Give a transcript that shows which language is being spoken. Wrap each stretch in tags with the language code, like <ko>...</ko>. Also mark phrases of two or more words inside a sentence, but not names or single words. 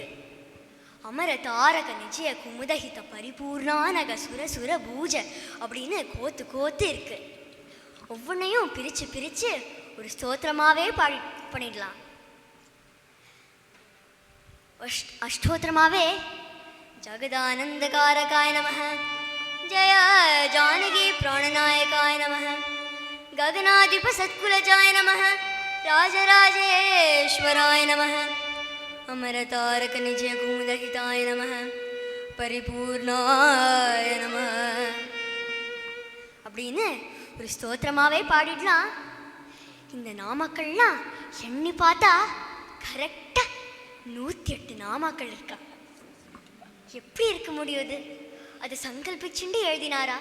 <sa>अमर तारक निजय कुमुदहित परिपूर्णानक सुर सुर पूज</sa> <ta>அப்படின்னு கோத்து கோத்து இருக்கு. ஒவ்வொன்றையும் பிரித்து பிரித்து ஒரு ஸ்தோத்திரமாகவே பண்ணிடலாம்.</ta> <sa>அஷ்டோத்திரமாகவே जगदानन्द कारकाय नमः, जय जानकी प्राणनायकाय नमः, गगनाधिप सत्कुलजाय नमः, राजराजेश्वराय नमः, अमरतारक निजय कुमुदहिताय नमः, परिपूर्णाय नमः</sa> <ta>அப்படின்னு ஒரு ஸ்தோத்திரமாகவே பாடிடலாம். இந்த நாமக்கள்லாம் எண்ணி பார்த்தா கரெக்டாக 108 நாமாக்கள் இருக்கா. எப்படி இருக்க முடியுது? அது சங்கல்பிச்சுண்டு எழுதினாரா?</ta>